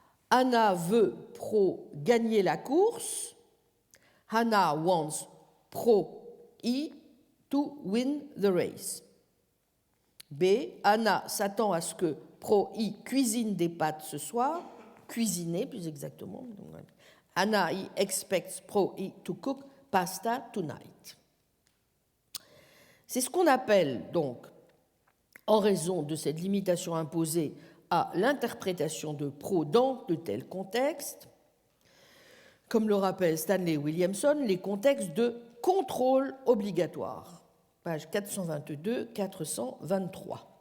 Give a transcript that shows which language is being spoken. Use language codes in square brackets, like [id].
[fr] Anna veut Pro gagner la course. [en] Hannah wants Pro E to win the race. [fr] B. Anna s'attend à ce que Pro E cuisine des pâtes ce soir. Cuisiner, plus exactement. [en] Anna expects Pro E to cook pasta tonight. [fr] C'est ce qu'on appelle donc, en raison de cette limitation imposée à l'interprétation de Pro dans de tels contextes, comme le rappelle Stanley Williamson, les contextes de contrôle obligatoire, page 422-423.